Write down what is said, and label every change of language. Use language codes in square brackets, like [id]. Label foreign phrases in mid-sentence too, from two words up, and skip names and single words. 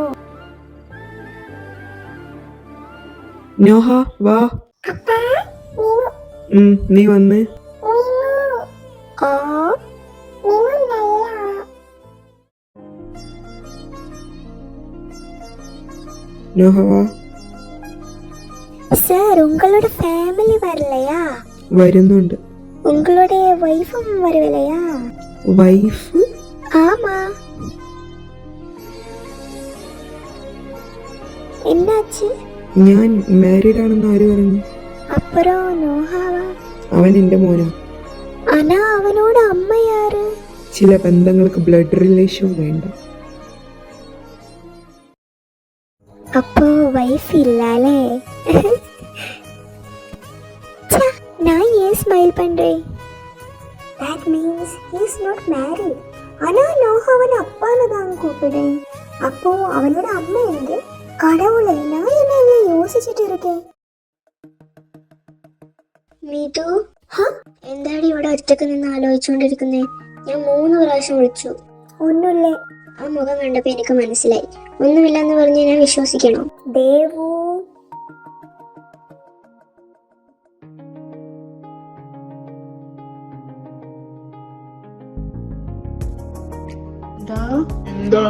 [ml] നോഹ വാ. നീ വന്ന്. നോഹ വാ. [ta] சார், உங்களோட ஃபேமிலி வரலையா? [ml] വരുന്നുണ്ട്. [ta] உங்களோட வைஃபும் வரவில்லையா? [ml] വൈഫ്? [ta] ஆமா. என்னாச்சு? [ml] ഞാൻ മാരീഡ് ആണെന്ന് ആര് പറഞ്ഞു? [ta] அப்புறம் நோஹாவா? [ml] അവൻ എൻ്റെ മോനാ. [ta] ஆனா அவனோட அம்மா யாரு? [ml] ചില ബന്ധങ്ങൾക്ക് [en] blood relation [ml] വേണ്ട. [ta] அப்போ வைஃப் இல்லாலே. நான் ஏன் ஸ்மைல் பண்றேன்? [en] That means he is not married. [ta] ஆனா நோஹாவன் அப்பான்னு தான் கூப்பிடுறேன். அப்போ அவனோட அம்மா எங்க? கடவுளே, நான் என்ன யோசிச்சுட்டு இருக்கேன். [ml] നീതു, എന്താടി ഇവിടെ ഒറ്റക്ക് നിന്ന് ആലോചിച്ചുകൊണ്ടിരിക്കുന്നേ? ഞാൻ 3 പ്രാവശ്യം വിളിച്ചു. ഒന്നുമില്ലേ. ആ മുഖം കണ്ടപ്പോ എനിക്ക് മനസ്സിലായി. ഒന്നുമില്ലെന്ന് പറഞ്ഞ് ഞാൻ വിശ്വസിക്കണോ? ദേവു, എന്താ?